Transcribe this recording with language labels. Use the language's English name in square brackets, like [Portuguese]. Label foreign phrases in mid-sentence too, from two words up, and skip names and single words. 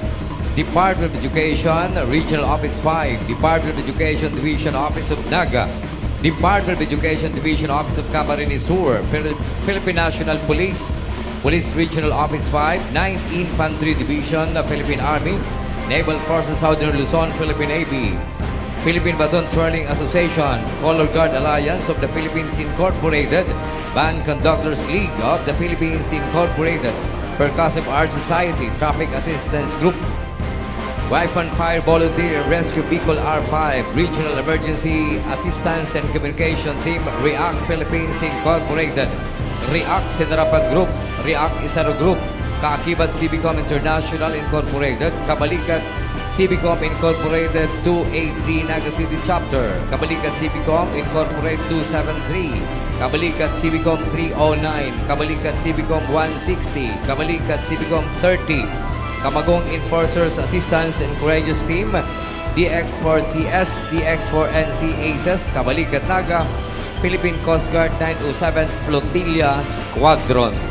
[English] Department of Education, Regional Office 5, Department of Education Division Office of Naga, Department of Education Division Office of Camarines Sur, Philippine National Police, Police Regional Office 5, 9th Infantry Division, Philippine Army, Naval Forces Southern Luzon, Philippine Navy, Philippine Baton Twirling Association, Color Guard Alliance of the Philippines Incorporated, Band Conductors League of the Philippines Incorporated, Percussive Arts Society, Traffic Assistance Group, Wife and Fire Volunteer Rescue Bicol R5, Regional Emergency Assistance and Communication Team, REACT Philippines Incorporated, REACT Sinarapan Group, REACT Isaro Group, Kaakibat Civicom International Incorporated, Kabalikat Civicom Incorporated 283 Naga City Chapter, Kabalikat Civicom Incorporated 273, Kabalikat Civicom 309, Kabalikat Civicom 160, Kabalikat Civicom 30, Kamagong Enforcers Assistance and Courageous Team, DX4CS, DX4NC ACES, Kabalikat Naga, Philippine Coast Guard 907 Flotilla Squadron.